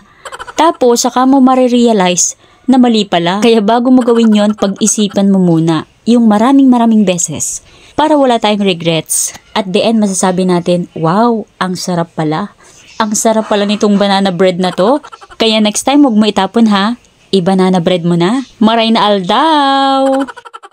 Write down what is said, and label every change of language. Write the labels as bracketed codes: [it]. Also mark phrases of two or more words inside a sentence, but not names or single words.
[tl] Tapos, saka mo marirealize na mali pala. Kaya bago mo gawin yon, pag-isipan mo muna yung maraming beses para wala tayong regrets. [en] At the end, [tl] masasabi natin, wow, ang sarap pala. Ang sarap pala nitong banana bread na to. Kaya [en] next time, [tl] huwag mo itapon ha. I-banana bread mo na. [bik] Maray na aldaw!